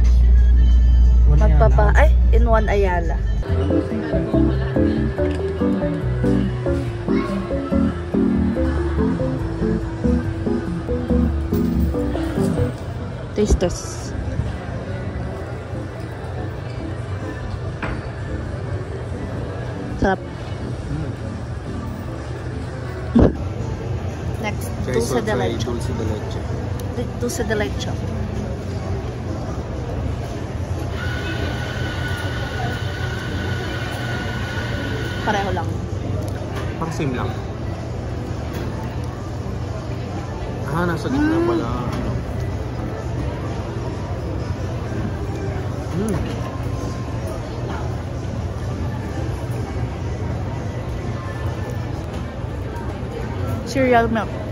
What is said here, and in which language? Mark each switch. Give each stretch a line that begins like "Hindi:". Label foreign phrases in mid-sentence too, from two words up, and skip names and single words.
English: In Juan Ayala. Tastes.
Filipino: Sarap.
English: Next,
Spanish: dulce de leche. Dulce de leche.
Filipino: Pareho lang. Maasim lang. Ah, nasa gitna pala.
English: Cereal milk.